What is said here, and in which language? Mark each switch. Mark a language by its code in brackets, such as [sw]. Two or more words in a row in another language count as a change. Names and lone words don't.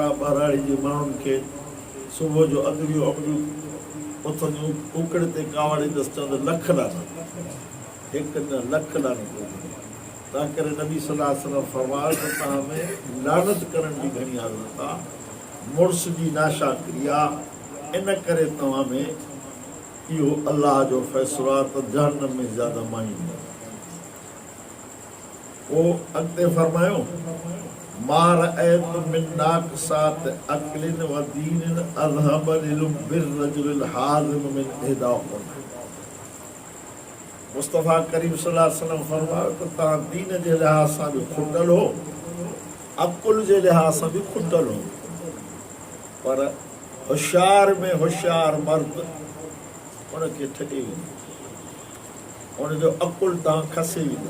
[sd] आहे ॿारहाड़ी जे माण्हुनि खे सुबुह जो अॻिलियूं अॻिलियूं उथंदियूं उकड़ ते कावड़ींदसि चवंदो लख लानत हिकु न लख लानत तंहिं करे नबी सल्लल्लाहु अलैहि वसल्लम फरमायो त तव्हां में लानत करण जी घणी आदत आहे मुड़ुस जी नाशाकिरी आहे इन करे तव्हां में इहो अलाह जो फ़ैसिलो आहे त जहन्नम में ज़्यादा मायूं। पोइ अॻिते फरमायो [ar] ما رأيت من ناقصات عقل ودين أذهب للب الحازم من إحداكن. [sd] मुस्तफ़ा करीम सल्लल्लाहु अलैहि वसल्लम फरमायो त तव्हां दीन जे लिहाज़ सां बि खुटल हो, अकुल जे लिहाज़ सां बि खुटल हो, पर होशियार में होशियार मर्द उनखे ठॻे वेंदो, उनजो अकुल तव्हां खसे वेंदो।